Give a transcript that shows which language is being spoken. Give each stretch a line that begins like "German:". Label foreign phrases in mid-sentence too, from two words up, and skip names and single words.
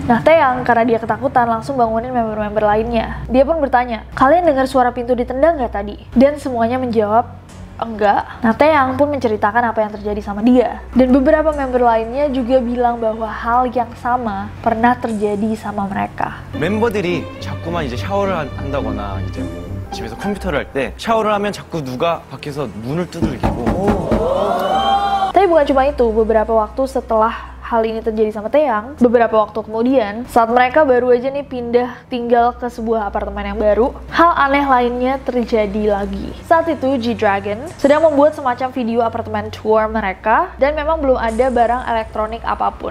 Indonesian: Nah Taeyang karena dia ketakutan langsung bangunin member-member lainnya. Dia pun bertanya, kalian dengar suara pintu ditendang nggak tadi? Dan semuanya menjawab, enggak. Nah Taeyang pun menceritakan apa yang terjadi sama dia. Dan beberapa member lainnya juga bilang bahwa hal yang sama pernah terjadi sama mereka.
Korean: 멤버들이 자꾸만 이제 샤워를 한다거나 이제 뭐 집에서 컴퓨터를 할 때 샤워를 하면 자꾸 누가 밖에서 문을 두들기고.
Indonesian: Tapi bukan cuma itu, beberapa waktu setelah hal ini terjadi sama Taeyang, beberapa waktu kemudian, saat mereka baru aja nih pindah tinggal ke sebuah apartemen yang baru, hal aneh lainnya terjadi lagi. Saat itu G-Dragon sedang membuat semacam video apartemen tour mereka, dan memang belum ada barang elektronik apapun.